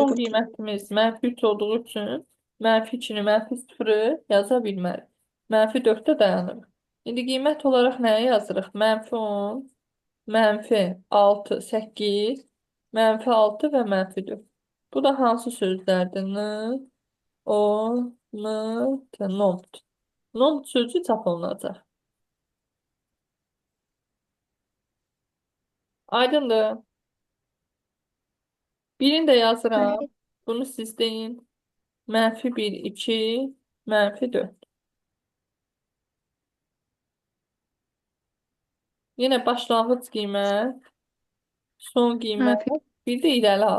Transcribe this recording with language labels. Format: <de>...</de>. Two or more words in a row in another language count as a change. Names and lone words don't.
<az>Son qiymətimiz -3 olduğu üçün -2-ni, -0-ı yaza bilmərik. -4-də dayanır. İndi qiymət olaraq nəyə yazırıq? -10, -6, 8, -6 və -4. Bu da hansı sözlərdir? O, t, not. Not sözü çap olunacaq. Aydındır. Birini də yazıram. Bunu siz deyin. -1, 2, -4. Yenə başlanğıc qiymət, son qiymət, bir də irəli ad.</az>